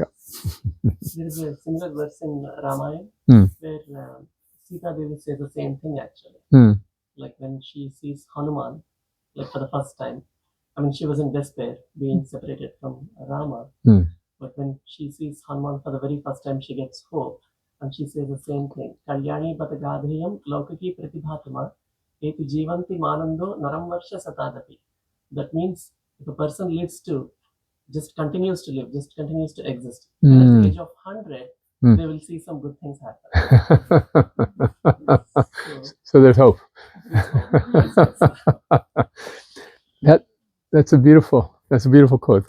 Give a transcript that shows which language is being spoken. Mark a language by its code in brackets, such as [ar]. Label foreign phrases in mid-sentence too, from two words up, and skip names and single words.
[en] There is a similar verse in Ramayana where Sita Devi says the same thing actually. Like when she sees Hanuman, like for the first time, I mean, she was in despair being separated from Rama. But when she sees Hanuman for the very first time, she gets hope. And she says the same thing. [sa] कल्याणी बत गाथेयं लौकिकी प्रतिभातिमा एति जीवन्तमानन्दो नरंवर्ष शतादपि. [en] That means if a person lives to, just continues to live, just continues to exist. And at the age of 100, they will see some good things happen. So there's hope. That's a beautiful quote.